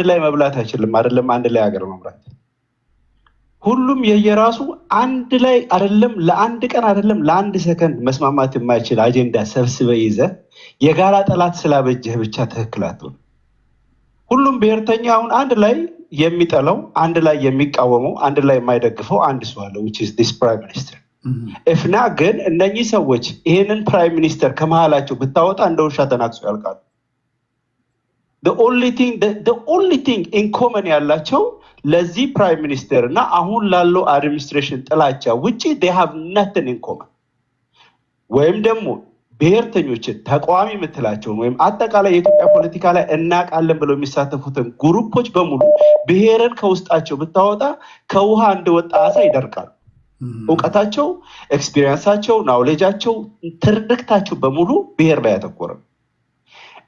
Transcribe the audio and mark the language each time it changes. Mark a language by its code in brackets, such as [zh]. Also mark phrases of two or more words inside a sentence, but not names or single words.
[am] ላይ መብላት አይችልም። አይደለም አንድ ላይ ሀገር መምራት። ሁሉም የየራሱ አንድ ላይ አይደለም ለአንድ ቀን አይደለም ለአንድ ሰከንድ መስማማት የማይችል አጀንዳ ሰብስበህ ይዘህ የጋራ ጠላት ስላበጀህ ብቻ ትክክል አትሆንም። ሁሉም ብሔርተኛ አሁን አንድ ላይ የሚጠላው፣ አንድ ላይ የሚቃወመው፣ አንድ ላይ የማይደግፈው አንድ ሰው አለ [en] which is this prime minister። [am] እፍና ግን እነኚህ ሰዎች ይሄንን [en] prime minister [am] ከመሃላቸው ብታወጣ እንደ ውሻ ተናክሶ ያልቃሉ። [en] the only thing in common [am] ያላቸው ለዚህ [en] prime minister [am] እና አሁን ላለው አድሚኒስትሬሽን ጥላቻ ውጪ [en] they have nothing in common። [am] ወይም ደግሞ ብሔርተኞችን ተቃዋሚ የምትላቸውን ወይም አጠቃላይ የኢትዮጵያ ፖለቲካ ላይ እናቃለን ብለው የሚሳተፉትን ግሩፖች በሙሉ ብሔርን ከውስጣቸው ብታወጣ ከውሃ እንደወጣ አሳ ይደርቃሉ። እውቀታቸው፣ ኤክስፒሪየንሳቸው፣ ናውሌጃቸው፣ ትርክታቸው በሙሉ ብሔር ላይ ያተኮረ።